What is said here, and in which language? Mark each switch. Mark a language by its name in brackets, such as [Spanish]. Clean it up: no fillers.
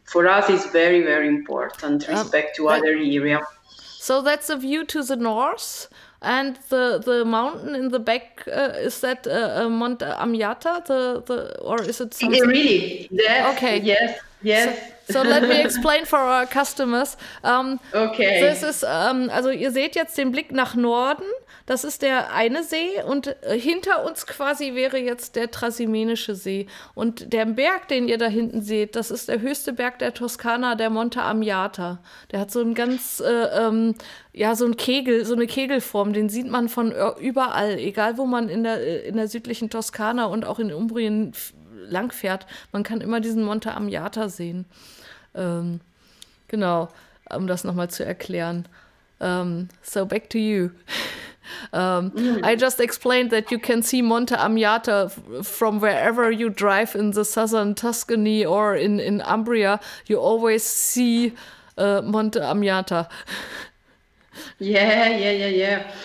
[English] For us is very, very important respect to other area. So that's a view to the north, and the mountain in the back, is that Monte Ammiata, or is it something? Really? Yes. Okay. Yes. So let me explain for our customers. Okay. [German] Das ist, also ihr seht jetzt den Blick nach Norden. Das ist der eine See, und hinter uns quasi wäre jetzt der Trasimenische See. Und der Berg, den ihr da hinten seht, das ist der höchste Berg der Toskana, der Monte Ammiata. Der hat so ein ganz, so ein Kegel, so eine Kegelform. Den sieht man von überall, egal wo man in der südlichen Toskana und auch in Umbrien langfährt. Man kann immer diesen Monte Ammiata sehen. Genau, um das nochmal zu erklären. [English] So back to you. I just explained that you can see Monte Ammiata from wherever you drive in the southern Tuscany or in Umbria. You always see Monte Ammiata. Yeah.